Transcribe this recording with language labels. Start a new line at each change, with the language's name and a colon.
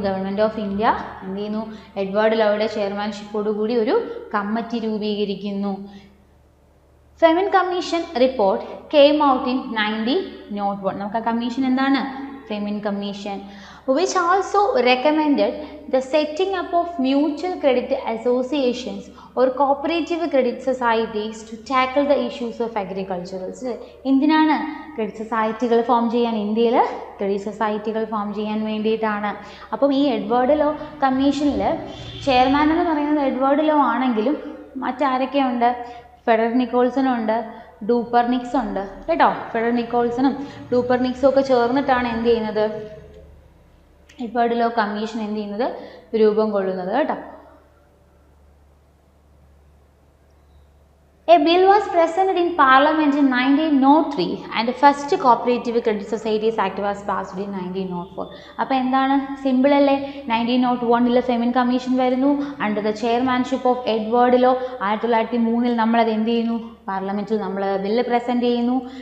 Malayalam: Government of India എന്ത് ചെയ്യുന്നു? Edward ലോയുടെ ചെയർമാൻഷിപ്പോട് കൂടി ഒരു committee രൂപീകരിക്കുന്നു.
English: Famine commission report came out in 1901.
Malayalam: നമുക്ക് ആ കമ്മീഷൻ എന്താണ്?
English: Famine commission, which also recommended the setting up of mutual credit associations or cooperative credit societies to tackle the issues of agriculture.
Malayalam: എന്തിനാണ്? Credit സൊസൈറ്റികൾ form ചെയ്യാൻ. ഇന്ത്യയിൽ credit സൊസൈറ്റികൾ form ചെയ്യാൻ വേണ്ടിയിട്ടാണ്. അപ്പം ഈ എഡ്വേർഡ് ലോ കമ്മീഷനിൽ ചെയർമാൻ എന്ന് പറയുന്നത് എഡ്വേർഡ് ലോ ആണെങ്കിലും മറ്റാരൊക്കെയുണ്ട്? ഫെഡറൽ നിക്കോൾസൺ ഉണ്ട്, ഡൂപ്പർനിക്സ് ഉണ്ട് കേട്ടോ. ഫെഡറൽ നിക്കോൾസണും ഡൂപ്പർനിക്സും ഒക്കെ ചേർന്നിട്ടാണ് എന്ത് ചെയ്യുന്നത്? എഡ്വേർഡ് ലോ കമ്മീഷൻ എന്ത് ചെയ്യുന്നത്? രൂപം കൊള്ളുന്നത് കേട്ടോ.
English: A bill was presented in Parliament in 1903 and the first Cooperative Credit Societies Act was passed in 1904.
Malayalam: അപ്പോൾ എന്താണ്? സിമ്പിൾ അല്ലേ? 1901 ഫെമിൻ കമ്മീഷൻ വരുന്നു
English: Under the chairmanship of Edward Law.
Malayalam: 1903 നമ്മളത് എന്ത് ചെയ്യുന്നു? പാർലമെൻറ്റിൽ നമ്മൾ ബില്ല് പ്രസൻറ്റ് ചെയ്യുന്നു.